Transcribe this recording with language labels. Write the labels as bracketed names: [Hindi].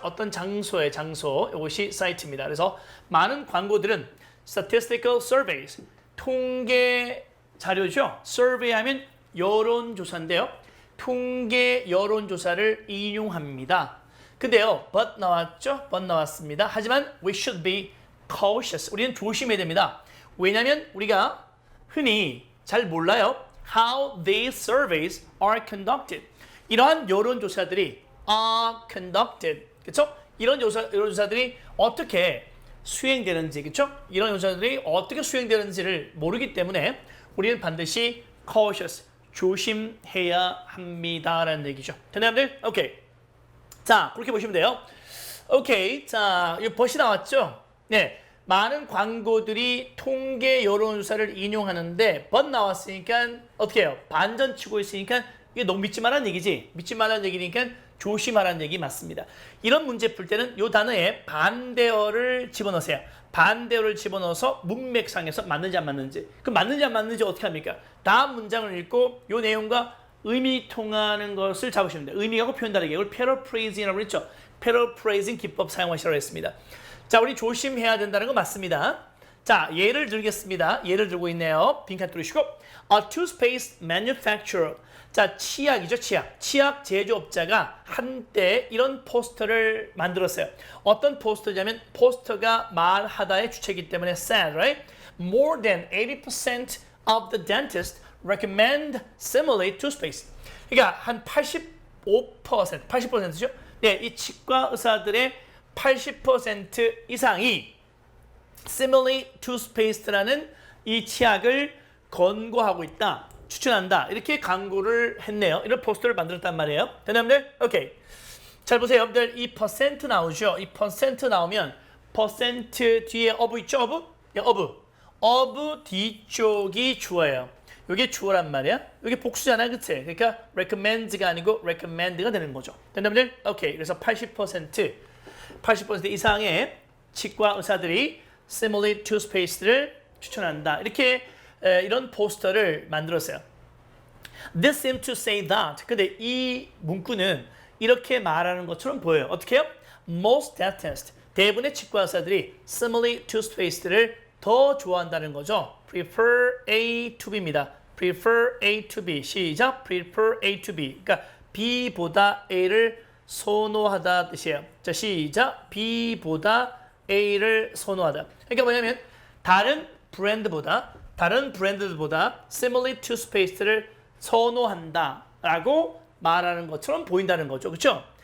[Korean] 어떤 장소의 장소. 이것이 cite입니다. 그래서 많은 광고들은 statistical surveys, 통계 자료죠. survey 하면 여론조사인데요. 통계 여론조사를 인용합니다. 근데요, but 나왔죠? but 나왔습니다. 하지만 [English] we should be cautious. [Korean] 우리는 조심해야 됩니다. 왜냐하면 우리가 흔히 잘 몰라요. [English] how these surveys are conducted. [Korean] 이러한 여론조사들이 [English] are conducted. [Korean] 그렇죠? 이런 여론조사들이 어떻게 수행되는지, 그렇죠? 이런 여론조사들이 어떻게 수행되는지를 모르기 때문에 우리는 반드시 cautious, 조심해야 합니다라는 얘기죠. 됐나요, 오케이. 자, 그렇게 보시면 돼요. 오케이. 자, 이 벗이 나왔죠? 네. 많은 광고들이 통계 여론조사를 인용하는데 벗 나왔으니까 어떻게 해요? 반전 치고 있으니까 이게 너무 믿지 말라는 얘기지. 믿지 말라는 얘기니까 조심하라는 얘기 맞습니다. 이런 문제 풀 때는 이 단어에 반대어를 집어넣으세요. 반대어를 집어넣어서 문맥상에서 맞는지 안 맞는지. 그 맞는지 안 맞는지 어떻게 합니까? 다음 문장을 읽고 이 내용과 의미 통하는 것을 잡으시면 돼요. 의미하고 표현 다르게. 이걸 paraphrasing이라고 했죠. paraphrasing 기법 사용하시라고 했습니다. 자, 우리 조심해야 된다는 거 맞습니다. 자, 예를 들겠습니다. 예를 들고 있네요. 빈칸 뚫으시고 [English] A toothpaste manufacturer. [Korean] 자, 치약이죠, 치약. 치약 제조업자가 한때 이런 포스터를 만들었어요. 어떤 포스터냐면 포스터가 말하다의 주체이기 때문에 [English] said, right? More than 80% of the dentists recommend similar toothpaste. [Korean] 그러니까 한 80%죠? 네, 이 치과 의사들의 80% 이상이 similar toothpaste라는 이 치약을 권고하고 있다. 추천한다. 이렇게 광고를 했네요. 이런 포스터를 만들었단 말이에요. 됐나요? 오케이. 잘 보세요. 여러분들 이 퍼센트 나오죠? 이 퍼센트 나오면 퍼센트 뒤에 of 있죠? of? 네, of. of 뒤쪽이 주어예요. 이게 주어란 말이야. 이게 복수잖아. 그치? 그러니까 recommend가 아니고 recommend가 되는 거죠. 됐나요? 오케이. 그래서 80% 이상의 치과 의사들이 similar toothpaste를 추천한다. 이렇게 이런 포스터를 만들었어요. [English] This seems to say that. [Korean] 근데 이 문구는 이렇게 말하는 것처럼 보여요. 어떻게 해요? [English] Most dentists, [Korean] 대부분의 치과 의사들이 similar toothpaste를 더 좋아한다는 거죠. [English] Prefer A to B입니다. Prefer A to B. [Korean] 시작. [English] Prefer A to B. [Korean] 그러니까 B보다 A를 선호하다 뜻이에요. 자, 시작. B보다 A를 선호하다. 그러니까 뭐냐면 다른 브랜드들보다 similar toothpaste를 선호한다 라고 말하는 것처럼 보인다는 거죠. 그렇죠?